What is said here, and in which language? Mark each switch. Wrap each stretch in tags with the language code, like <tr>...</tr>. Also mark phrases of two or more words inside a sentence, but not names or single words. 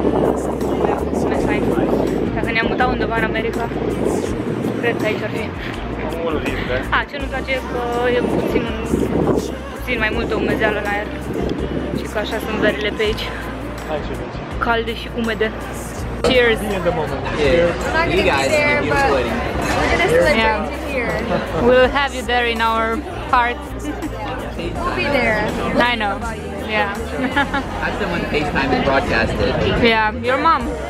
<ro>Dacă ne-am mutat undeva în America, cred că aici ar fi. Ce nu-mi place e că e puțin mai multă umezeală în aer. Și că așa sunt verile pe aici. Calde și umede.</ro> <en>Cheers! You guys can be sweating. We'll have you there in our heart. We'll be there. I know. Yeah. Have someone FaceTime and broadcast it. Yeah, your mom.</en>